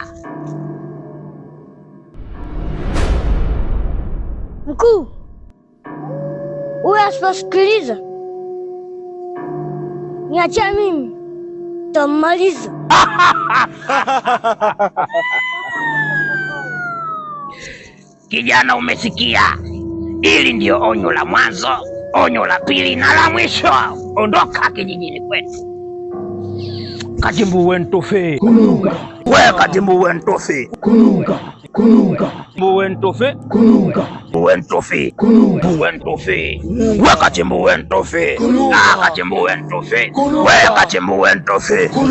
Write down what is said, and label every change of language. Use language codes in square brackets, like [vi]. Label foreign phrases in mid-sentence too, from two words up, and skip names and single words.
[sw] Mkuu, huyu asiposikiliza niachia mimi, tammaliza. Kijana, umesikia? Hili ndio onyo la mwanzo, onyo la pili na la mwisho. Ondoka kijijini kwetu. Kachimbu wentofe. Kulunga. We kachimbu wentofe. Kulunga. Wentofe. Kulunga. Wentofe. Kulunga. Wentofe. We kachimbu wentofe. Kachimbu wentofe. We kachimbu wentofe.